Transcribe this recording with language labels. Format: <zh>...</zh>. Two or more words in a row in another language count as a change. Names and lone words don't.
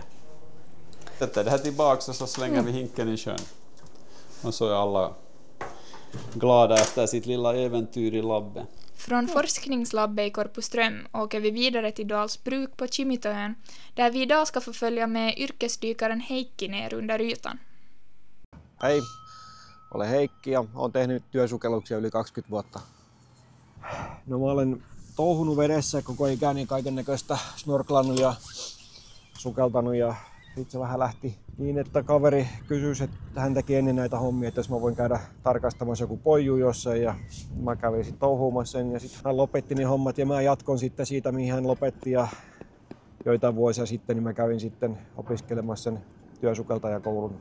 <sv>Sätter det här tillbaka och så slänger vi hinken i sjön. Och så är alla glada efter sitt lilla äventyr i labbet. Från forskningslabbet i Korpuström åker vi vidare till Dalsbruk på Kimitoön, där vi idag ska få följa med yrkesdykaren Heikki ner under ytan.</sv> <fi>Hei, olen Heikki ja olen tehnyt työsukelluksia yli 20 vuotta. No, mä olen touhunut vedessä koko ikäni, kaiken näköistä snorklannut ja sukeltanut, ja sitten se vähän lähti niin, että kaveri kysyi, että hän teki ennen näitä hommia, että jos mä voin käydä tarkastamassa joku poiju jossain, ja mä kävin sitten touhuumassa sen ja sitten hän lopetti ne hommat ja mä jatkon sitten siitä, mihin hän lopetti, ja joitain vuosia sitten niin mä kävin sitten opiskelemassa sen työsukeltajakoulun.</fi>